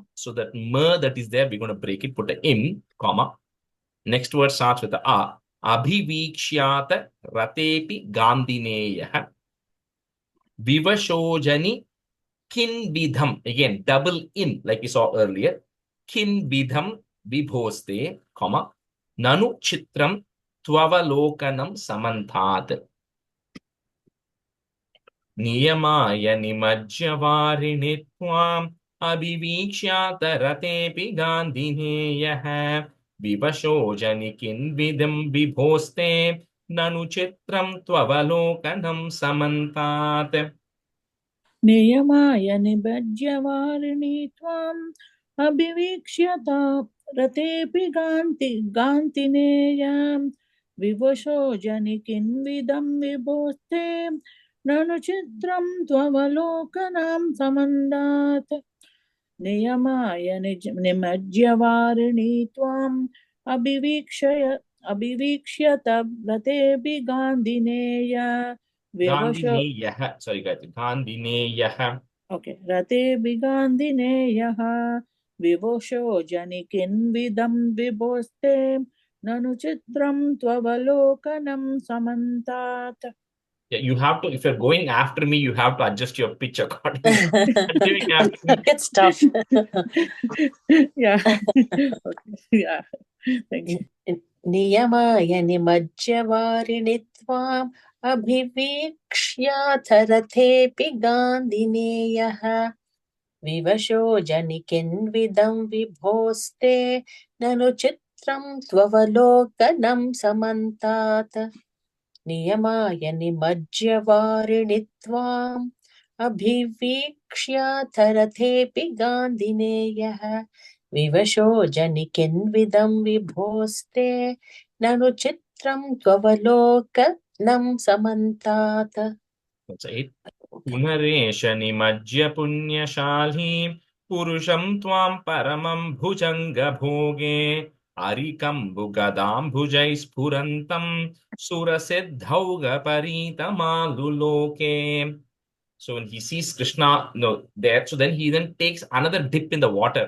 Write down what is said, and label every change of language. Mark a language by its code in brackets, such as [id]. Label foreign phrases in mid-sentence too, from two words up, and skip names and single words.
[en] So that ma that is there, we're going to break it, put an im, comma. Next word starts with the a. [sa] अभिवीक्ष्यत रतेऽपि गान्धिनेय विवशोजनि किं विधं. [en] Again, double in, like we saw earlier. [sa] किं विधं विभोस्ते, comma, ननु चित्रं त्ववलोकनं समन्तात्. नियमाय निमज्यवारिणि त्वम् अभिवीक्ष्यत रतेऽपि गान्धिनेय विवशोजनि किं विधं विभोस्ते ननु चित्रं त्ववलोकनं समन्तात्. नियमाय निबज्यवारिणि त्वाम् अभिवीक्ष्यता रतेऽपि गान्तिनेयां विवशो जनिकिन्विदं विभोस्ते ननु चित्रं त्ववलोकनां समन्दात् नियमाय निमज्यवारिणि त्वाम् अभिवीक्ष्यत रतेऽपि गान्धिनेया [en] Gandhineyaha. Sorry, guys. Gandhineyaha. [sa] Okay. रतेबि गान्धिनेयः विवशो जनिकिंविदं विभोस्ते ननु चित्रं त्ववलोकनं समन्तात्. [en] Yeah, you have to, if you're going after me, you have to adjust your pitch accordingly. Doing after me. It's tough. Yeah. Okay. Yeah. Thank you. [sa] नियमाय निमज्यवारिणि त्वम् अभिवीक्ष्यत् रतेऽपि गान्धिनेयः विवशो जनिकिंविदं विभोस्ते ननु चित्रं त्ववलोकनं समन्तात्. नियमाय निमज्यवारिणि त्वम् अभिवीक्ष्यत् रतेऽपि गान्धिनेयः विवशो जनिकिंविदं विभोस्ते ननु चित्रं त्ववलोकनं समन्तात्. [en] That's 8. [sa] पुनरेष निमज्य पुण्यशाल्ही पुरुषं त्वं परमं भुजङ्ग भोगे अरिकं बुगदं भुजै स्फुरन्तं सुरसिद्धौघ परितमलुलोके. [en] So when he sees Krishna there, so then he then takes another dip in the water.